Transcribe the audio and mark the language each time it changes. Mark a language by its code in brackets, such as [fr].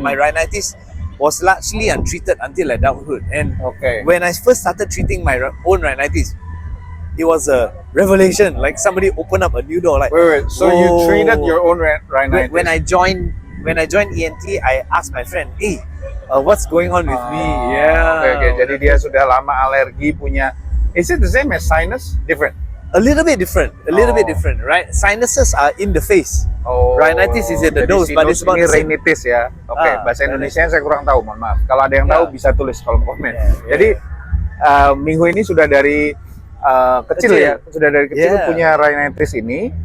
[en] My rhinitis was largely untreated until adulthood, and when I first started treating my own rhinitis, it was a revelation. Like somebody opened up a new door. Like, wait. So you treated your own rhinitis? When I joined ENT, I asked my friend, "Hey, what's going on with me?" Yeah. Okay. [id] Jadi dia sudah lama alergi, punya. [en] Is it the same as sinus? Different. A little bit different, right? Sinuses are in the face. Rhinitis is in the nose, but it's about the same. [id] Rhinitis ya. Bahasa Indonesia saya kurang tahu, mohon maaf. Kalau ada yang tahu bisa tulis kolom komen. Jadi minggu ini sudah dari kecil ya, sudah dari kecil punya rhinitis ini.